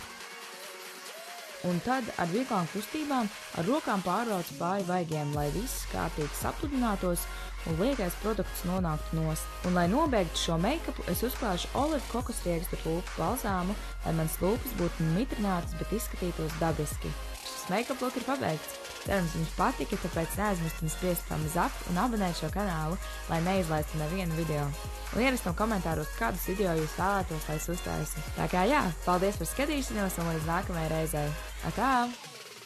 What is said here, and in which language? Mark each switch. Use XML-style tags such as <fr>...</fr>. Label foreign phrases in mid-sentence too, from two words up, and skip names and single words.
<lv>Un tad ar vieglām kustībām ar rokām pārbraucu pāri vaigiem, lai viss kārtīgi sapludinātos un liekais produkts nonāktu nost. Un, lai nobeigtu šo make-upu, es uzklāšu olivu kokosriekstu lūpu balzāmu, lai mans lūpas būtu mitrinātas, bet izskatītos dabiski. Šis</lv> <en>make-up look</en> <lv>ir pabeigts. Cerams, jums patika, tāpēc neaizmirstam spiest</lv> <en>thumbs up</en> <lv>un abonēt šo kanālu, lai neizlaistu nevienu video. Un ierakstiet komentāros, kādus video jūs vēlētos, lai es uztaisu. Tā kā jā, paldies par skatīšanos un līdz nākamajai reizei. Atā!</lv>